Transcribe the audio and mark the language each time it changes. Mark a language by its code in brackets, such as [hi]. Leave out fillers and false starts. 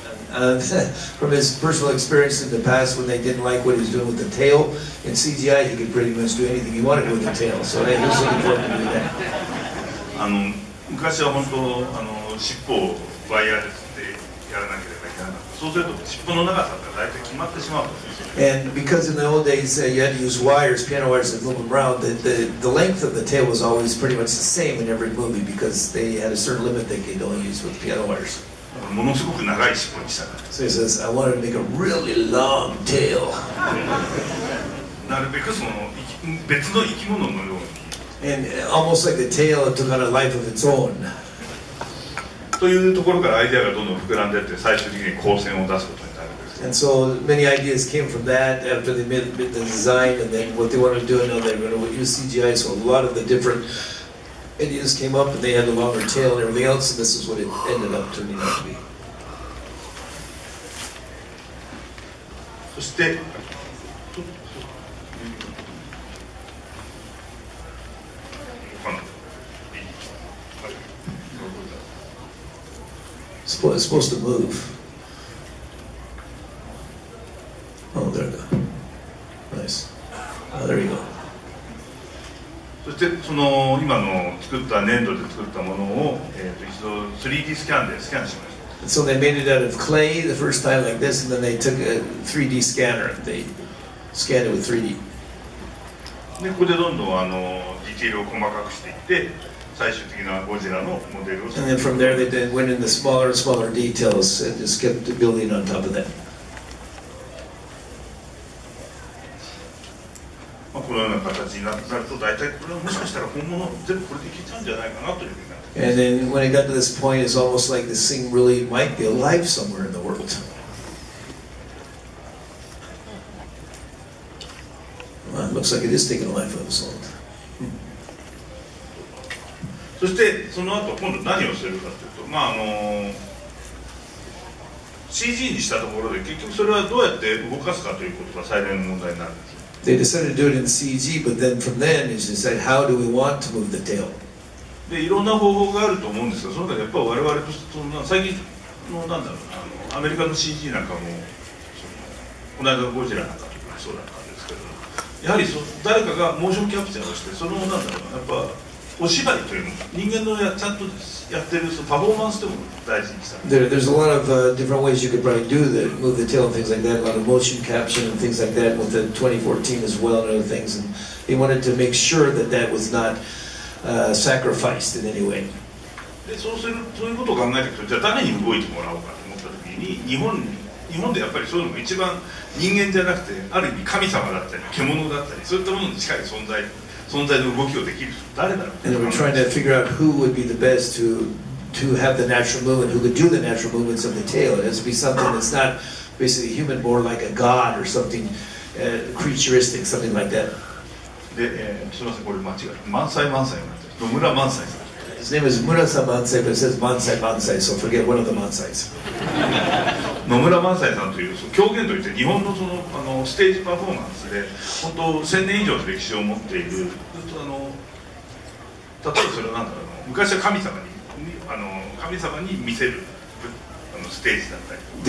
[en] From his personal experience in the past, when they didn't like what he was doing with the tail, in CGI he could pretty much do anything he wanted with the tail. So he was looking forward to do that. [ja] 昔は本当尻尾をワイヤーでやらなければいけなかった。そうすると尻尾の長さが大体決まってしまう。 [en] And because in the old days you had to use wires, piano wires, to move them around, the length of the tail was always pretty much the same in every movie because they had a certain limit they could only use with piano wires. [ja] ものすごく長い尻尾にしたから。 [en] So he says, I wanted to make a really long tail. [ja] なるべくその別の生き物のように。 [en] And almost like the tail took on a life of its own. [ja] というところからアイデアがどんどん膨らんでいって最終的に光線を出すことになるんです。 [en] And so many ideas came from that after they made the design, and then what they wanted to do, now they're going to use CGI. So a lot of the different Indians came up and they had a longer tail and everything else, and this is what it ended up turning out to be. [ja] そして、 [en] It's supposed to move. Oh, there we go. Nice. Oh, there you go. [ja] そしてその今の作った粘土で作ったものを、一度 3D スキャンでスキャンしました。 [en] So they made it out of clay the first time like this, and then they took a 3D scanner and they scanned it with 3D. [ja] でここでどんどんディテールを細かくしていって、最終的なゴジラのモデルを。 [en] And then from there they then went into smaller and smaller details and just kept building on top of that. [ja] このような形になると、大体これはもしかしたら本物全部これでいけちゃうんじゃないかなというふうになって。 [en] And then when it got to this point, it's almost like this thing really might be alive somewhere in the world. Well, it looks like it is taking a life of its own. [ja] そしてその後今度何をするかというと、CG にしたところで結局それはどうやって動かすかということが最大の問題になるんです。 [en] They decided to do it in CG, but then from then is decided how do we want to move the tail. [ja] でいろんな方法があると思うんですが、その中でやっぱり我々と最近のアメリカの CG なんかもこの間のゴジラなんかとかそうだったんですけど、やはり誰かがモーションキャプチャーをしてやっぱお芝居というの人間のちゃんとやってるパフォーマンスでも大事にした。 [en] There's a lot of different ways you could probably do that, move the tail and things like that. A lot of motion capture and things like that with the 2014 as well and other things. And they wanted to make sure that that was not sacrificed in any way. [ja] でそういうことを考えていくと、じゃあ誰に動いてもらおうかと思った時に日本でやっぱりそういうのが一番人間じゃなくてある意味神様だったり獣だったりそういったものに近い存在の動きをできる人誰だろう。 [en] And they were trying to figure out who would be the best to have the natural movement, who could do the natural movements of the tail. It has to be something that's not basically human, more like a god or something creaturistic, something like that. [ja] ですみません、これ間違えた。萬歳になってる。野村萬歳さん。 [en] His name is Murasa Mansai, but it says Mansai Mansai, so forget one of the Mansais. [ja] 野村萬歳さんという狂言といって日本のステージパフォーマンスで本当1000年以上の歴史を持っている、例えばそれは昔は神様に見せるステージだったり。